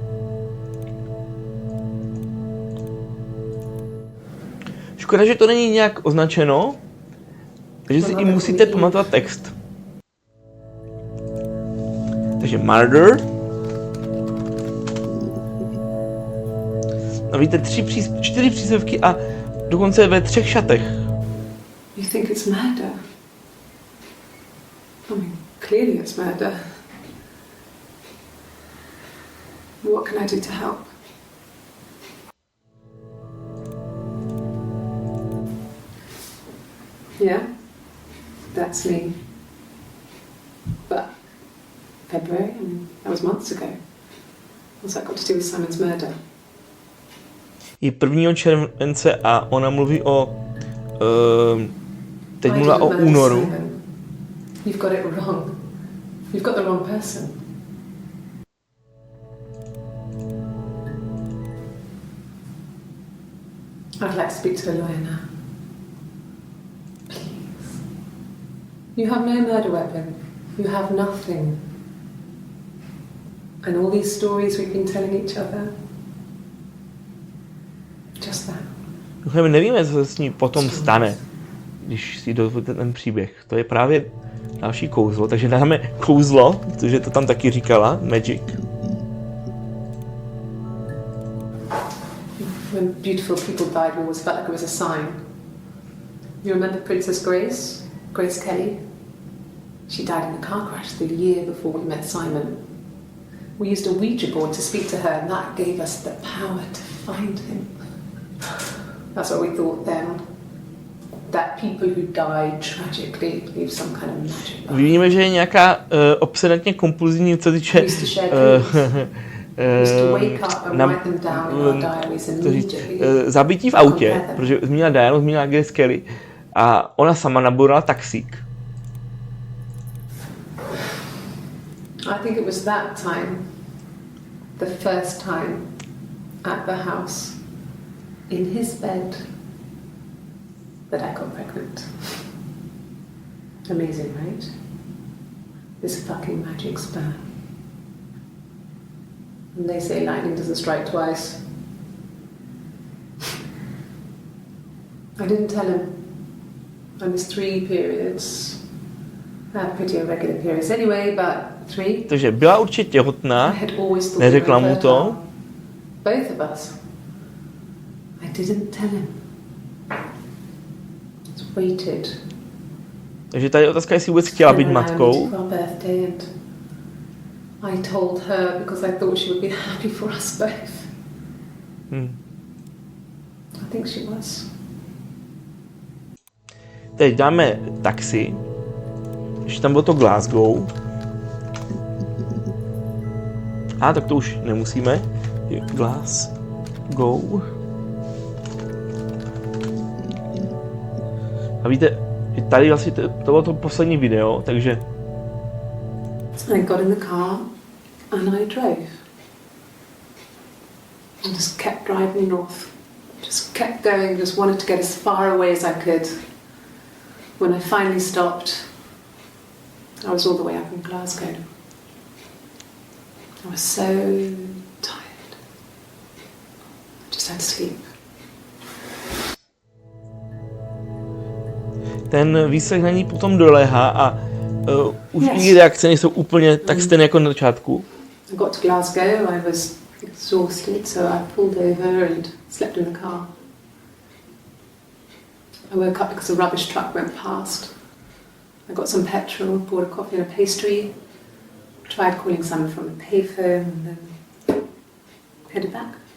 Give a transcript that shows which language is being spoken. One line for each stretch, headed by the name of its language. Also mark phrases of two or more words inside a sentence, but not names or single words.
Czech: Škoda, že to není nějak označeno, takže si i musíte pamatovat text. Takže murder. No vidíte 4 přízvevky a dokonce ve 3 šatech.
English: You think it's murder? I mean, clearly it's murder. What can I do to help? Yeah, that's me. But February, I mean, that was months ago. What's that got to do with Simon's murder?
Czech: Je 1. července a ona mluví o... teď mluvila o únoru.
English: You've got it wrong. You've got the wrong person. I'd like to speak to a lawyer now. Please. You have no murder weapon. You have nothing. And all these stories we've been telling each other. Just that.
Czech: My nevíme, co se s ní potom stane, když si dozvíte ten příběh. To je právě další kouzlo, takže dáme kouzlo, protože to tam taky říkala, magic.
English: When beautiful people died, we always felt like it was a sign. You remember Princess Grace? Grace Kelly? She died in a car crash the year before we met Simon. We used a Ouija board to speak to her, and that gave us the power to find him. That's what we thought then. That people who died tragically leave some kind of magic.
Czech: Vidíme, že je nějaká obsedantně kompulzivní, co týče zabití v autě, protože zmínila Dianu, zmínila Grace Kelly a ona sama nabourala taxík.
English: I think it was that time, the first time at the house, in his bed, that I got pregnant. Amazing, right? This fucking magic sperm. And they say lightning doesn't strike twice. I didn't tell him. I missed 3 periods. I had pretty irregular periods anyway, but 3.
Czech: Takže byla určitě těhotná, neřekla mu to.
English: Both of us. I didn't tell him. Just waited.
Czech: Takže tady je otázka, jestli vůbec chtěla být matkou.
English: I told her because I thought she would be happy for us both. I think she was.
Czech: Teď dáme taxi Ještě tam bylo to Glasgow. Tak to už nemusíme. Glasgow. A víte, že tady vlastně to bylo to poslední video, takže...
English: I got in the car and I drove. And just kept driving north. Just kept going, just wanted to get as far away as I could. When I finally stopped, I was all the way up in Glasgow. I was so tired. I just had to sleep.
Czech: Ten výslech na ní potom doléhá a už Yes. i reakce nejsou úplně tak stejné jako na začátku.
English: I got to Glasgow, I was exhausted, so I pulled over and slept in the car. I woke up because a rubbish truck went past. I got some petrol, bought a coffee and a pastry, tried calling someone from a payphone and then headed back.